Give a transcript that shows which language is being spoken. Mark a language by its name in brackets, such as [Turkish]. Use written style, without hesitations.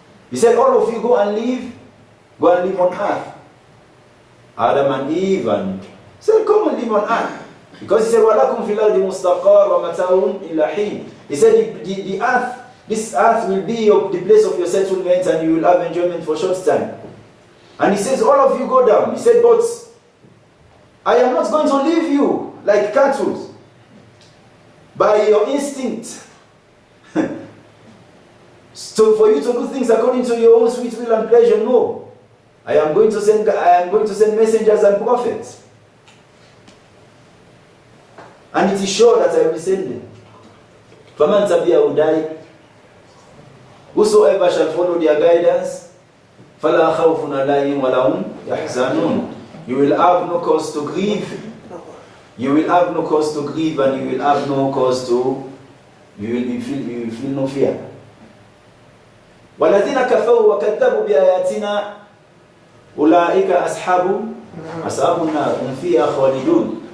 [English] He said, all of you go and live on earth. Adam and Eve and he said, come and live on earth. Because he said, [Arabic] وَلَكُمْ فِي الْأَرْضِ مُسْتَقَرٌ وَمَتَاعٌ إِلَى حِينٍ. [English] He said, the earth, this earth will be the place of your settlement and you will have enjoyment for a short time. And he says, all of you go down. He said, but I am not going to leave you like cattle by your instinct. So for you to do things according to your own sweet will and pleasure, no. I am going to send messengers and prophets. And it is sure that I will send them. [Arabic] فَمَنْ تَبِعَ هُدَايَ. [English] Whosoever shall follow their guidance, [Arabic] فَلَا خَوْفٌ عَلَيْهِمْ وَلَا هُمْ يَحْزَنُونَ. [English] You will have no cause to grieve. You will have no cause to grieve, and you will have no cause to. You will feel no fear. [Arabic] وَالَّذِينَ كَفَرُوا وَكَذَّبُوا بِآيَاتِنَا أُولَٰئِكَ أَصْحَابُ النَّارِ هُمْ فِيهَا خَالِدُونَ.